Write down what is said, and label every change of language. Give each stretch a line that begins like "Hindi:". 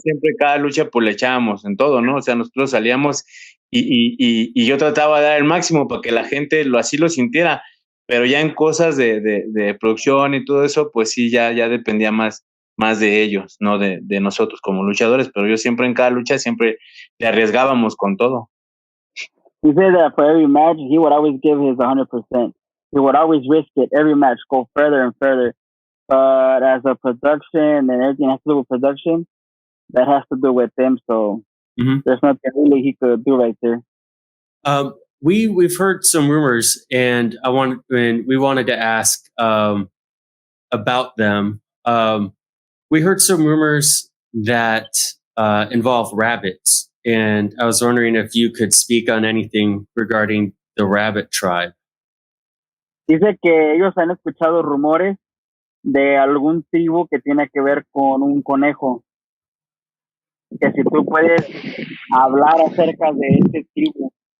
Spanish: Siempre cada lucha pues le echábamos en todo, ¿no? O sea, nosotros salíamos y yo trataba de dar el máximo para que la gente así lo sintiera, pero ya en cosas de producción y todo eso, pues sí, ya dependía más de ellos, no de nosotros como luchadores, pero yo siempre en cada lucha siempre le arriesgábamos con todo.
English: He said that for every match, he would always give his 100%. He would always risk it every match, go further and further. But as a production and everything has to do with production, that has to do with him. So there's nothing really he could do right there. We've heard some rumors, and we wanted to ask about them. We heard some rumors that involve rabbits. And I was wondering if you could speak on anything regarding the rabbit tribe.
Spanish: Dice que ellos han escuchado rumores de algún tribu que tiene que ver con un conejo. que si tú puedes hablar acerca de este tribu.